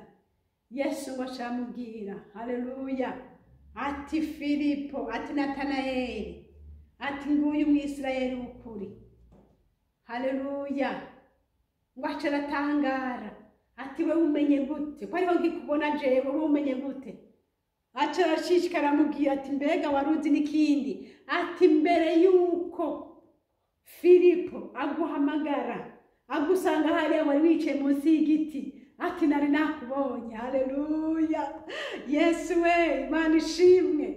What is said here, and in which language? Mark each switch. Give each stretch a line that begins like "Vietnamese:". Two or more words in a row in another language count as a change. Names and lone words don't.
Rundi: Yesu ngo aca aramubwira, haleluya, ati Filipo, ati Natanayeli, ati nguyu Umwisirayeli w'ukuri. Haleluya! ngo aca aratangara ati we umenye gute ko ariho nkikubona jewe we umenye gute? Aca arashishikara amubwira ati mbega waruzi n'ikindi? Ati mbere yuko Filipo aguhamagara agusanga hariya wari wicaye munsi y'igiti, ati nari nakubonye. Haleluya! Yesu we, Imana ishimwe.